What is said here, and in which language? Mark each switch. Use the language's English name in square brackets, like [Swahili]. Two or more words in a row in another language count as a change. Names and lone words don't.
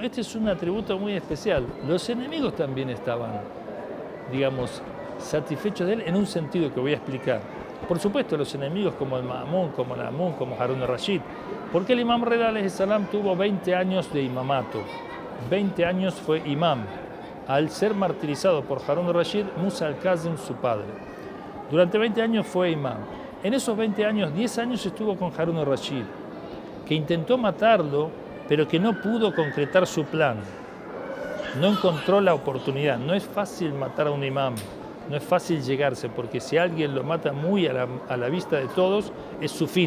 [Spanish] Este es un atributo muy especial. Los enemigos también estaban, digamos, satisfechos de él en un sentido que voy a explicar. Por supuesto, los enemigos como el Ma'mún, como el Amun, como Harun al-Rashid. Porque el imam Redá [Arabic] عليه السلام [Spanish] tuvo 20 años de imamato. 20 años fue imam, al ser martirizado por Harun al-Rashid, Musa al-Kazim, su padre. Durante 20 años fue imam. En esos 20 años, 10 años estuvo con Harun al-Rashid, que intentó matarlo, pero que no pudo concretar su plan. No encontró la oportunidad. No es fácil matar a un imam, no es fácil llegarse, porque si alguien lo mata muy a la vista de todos, es su fin.